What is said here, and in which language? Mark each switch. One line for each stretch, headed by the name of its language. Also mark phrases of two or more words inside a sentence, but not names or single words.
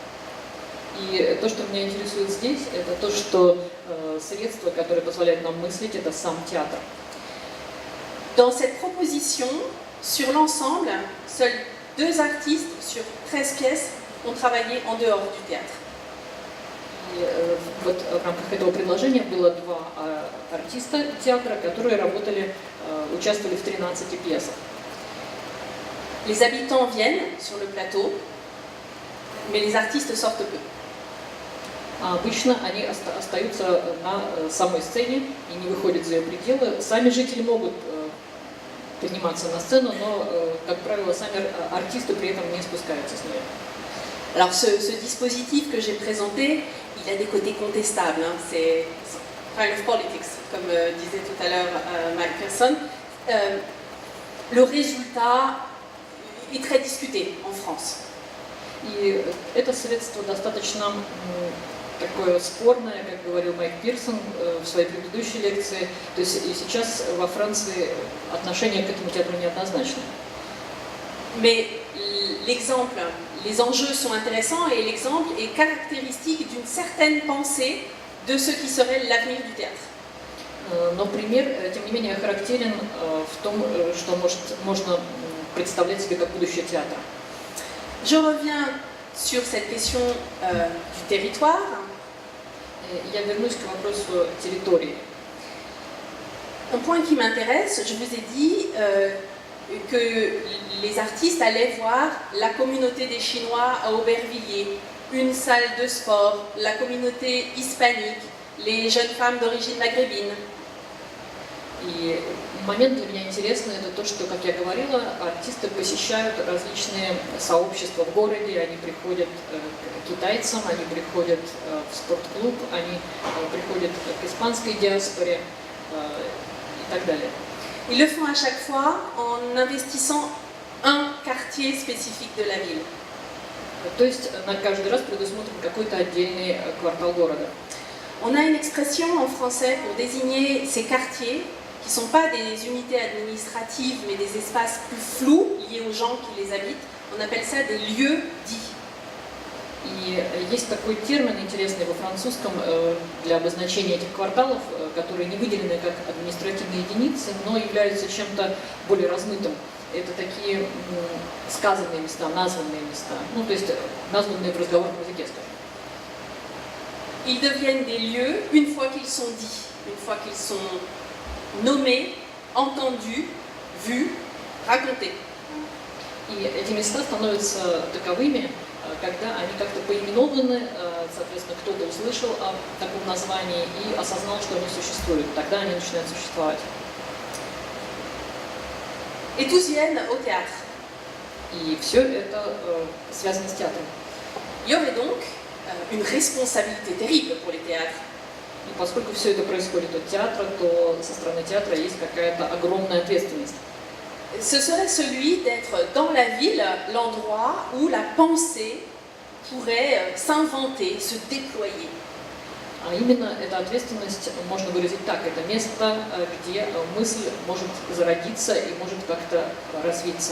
Russian: И то, что меня интересует здесь, это то, что средство, которое позволяет нам мыслить, это сам театр.
French: Dans cette proposition, sur l'ensemble, seuls 2 artistes sur 13 pièces ont travaillé en dehors du théâtre.
Russian: И вот в рамках этого предложения было 2 артиста театра, которые участвовали в 13 пьесах.
French: Les habitants viennent sur le plateau, mais les artistes sortent peu.
Russian: А обычно они остаются на самой сцене и не выходят за ее пределы. Сами жители могут подниматься на сцену, но, как правило, сами артисты при этом не спускаются с нее.
French: Alors ce dispositif que j'ai présenté, il a des côtés contestables. Hein. C'est
English: kind of politics,
French: comme disait tout à l'heure Mike Pearson. Le résultat est très discuté en France.
Russian: И это средство достаточно такое спорное, как говорил Майк Пирсон в своей предыдущей лекции. То есть и сейчас во Франции отношение к этому театру неоднозначно.
French: Mais l'exemple, les enjeux sont intéressants et l'exemple est caractéristique d'une certaine pensée de ce qui serait l'avenir du théâtre.
Russian: Но пример, тем не менее, характерен в том, что можно представлять себе как будущее театра.
French: Je reviens sur cette question du territoire.
Russian: Я вернусь к вопросу территории.
French: Un point qui m'intéresse, je vous ai dit que les artistes allaient voir la communauté des Chinois à Aubervilliers, une salle de sport, la communauté hispanique, les jeunes femmes d'origine maghrébine.
Russian: И момент для меня интересный, это то, что, как я говорила, артисты посещают различные сообщества в городе, они приходят к китайцам, они приходят в спортклуб, они приходят к испанской диаспоре и так далее.
French: Ils le font à chaque fois en investissant un quartier spécifique de la ville.
Russian: То есть на каждый раз предусмотрен какой-то отдельный квартал города.
French: On a une expression en français pour désigner ces quartiers qui ne sont pas des unités administratives mais des espaces plus flous liés aux gens qui les habitent. On appelle ça des lieux dits.
Russian: И есть такой термин интересный во французском для обозначения этих кварталов, которые не выделены как административные единицы, но являются чем-то более размытым. Это такие сказанные места, названные места, ну то есть названные в разговорном языке, скажем.
French: ils deviennent des lieux une fois qu'ils sont dits, une fois qu'ils sont nommés, entendus, vus, racontés.
Russian: И эти места становятся таковыми, когда они как-то поименованы, соответственно, кто-то услышал о таком названии и осознал, что они существуют. Тогда они начинают существовать.
French: Et tous viennent au théâtre.
Russian: И все это связано с театром.
French: Il y aurait donc une responsabilité terrible pour les théâtres.
Russian: И поскольку все это происходит от театра, то со стороны театра есть какая-то огромная ответственность.
French: Ce serait celui d'être dans la ville, l'endroit où la pensée pourrait s'inventer, se déployer.
Russian: А именно эта ответственность можно выразить так. Это место, где мысль может зародиться и может как-то развиться.